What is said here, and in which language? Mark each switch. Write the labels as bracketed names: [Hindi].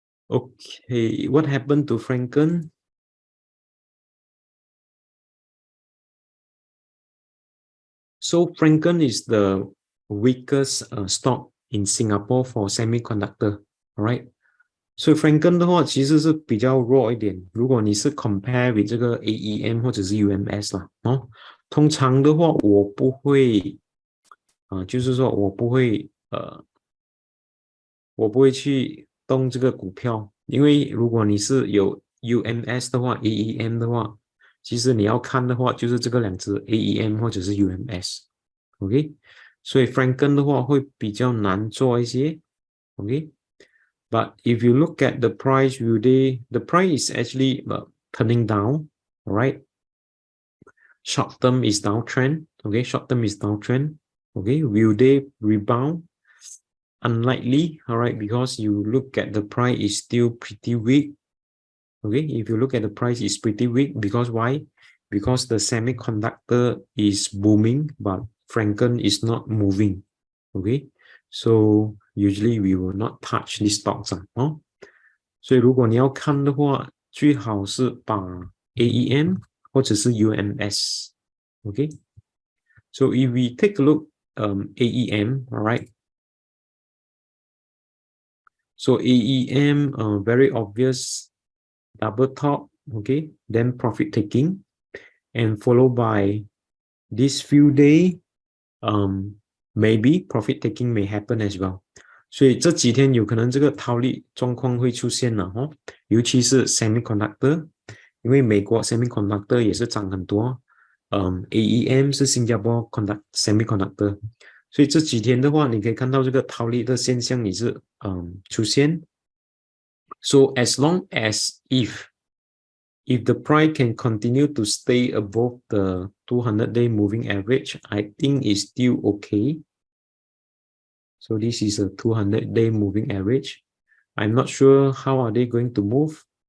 [English] Okay, what happened to Franken? So Franken is the weakest stock in Singapore for semiconductor, all right? [Chinese] 所以 Franken 的话其实是比较弱一点，如果你是 compare with 这个 AEM 或者是 UMS 啦，哦，通常的话我不会，就是说我不会去动这个股票，因为如果你是有 UMS 的话 ，AEM 的话，其实你要看的话就是这个两只 AEM 或者是 UMS，OK，所以 Franken 的话会比较难做一些，OK。 [English] But if you look at the price view day, the price is actually turning down, all right? Short term is downtrend, okay? Short term is downtrend, okay? Will they rebound? Unlikely, all right? Because you look at the price is still pretty weak, okay? If you look at the price, it's pretty weak because why? Because the semiconductor is booming, but Franken is not moving, okay? So usually we will not touch these stocks 哦。 [Chinese] 所以如果你要看的话，最好是把 AEM 或者是 UMS，OK。 [English] So if we take a look, AEM, all right. So AEM, very obvious double top, okay. Then profit taking, and followed by this few day, maybe profit taking may happen as well. [Chinese] 所以这几天有可能这个套利状况会出现了哦，尤其是 semiconductor，因为美国 semiconductor 也是涨很多，AEM 是新加坡 semiconductor，所以这几天的话，你可以看到这个套利的现象也是出现。 [English] So as long as if the price can continue to stay above the 200-day moving average, I think it's still okay. So this is a 200-day moving average. I'm not sure how are they going to move.